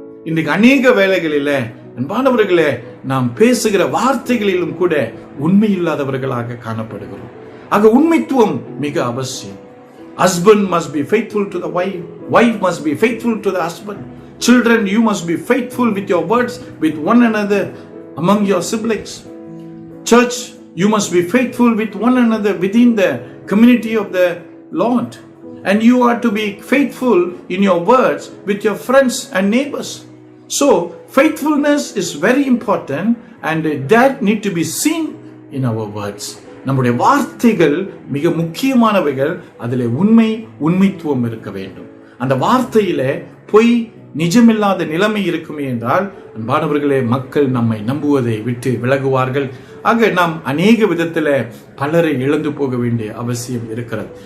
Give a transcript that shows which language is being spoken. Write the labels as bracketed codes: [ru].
[ta] இன்றைக்கு அநேக வேளைகளிலே அன்பானவர்களே நாம் பேசுகிற வார்த்தைகளிலும் கூட உண்மையில்லாதவர்களாக காணப்படுகிறோம். ஆக உண்மைத்துவம் மிக அவசியம். [en] Husband must be faithful to the wife. Wife must be faithful to the husband. Children, you must be faithful with your words with one another among your siblings. Church, you must be faithful with one another within the community of the Lord. And you are to be faithful in your words with your friends and neighbors. So, faithfulness is very important and that need to be seen in our words. [ta] நம்முடைய வார்த்தைகள் மிக முக்கியமானவைகள். அதிலே உண்மைத்துவம் இருக்க வேண்டும். அந்த வார்த்தையில பொய் நிஜமில்லாத நிலைமை இருக்குமே என்றால் அன்பானவர்களே மக்கள் நம்மை நம்புவதை விட்டு விலகுவார்கள். ஆக நாம் அநேக விதத்துல பலரை இழந்து போக வேண்டிய அவசியம் இருக்கிறது.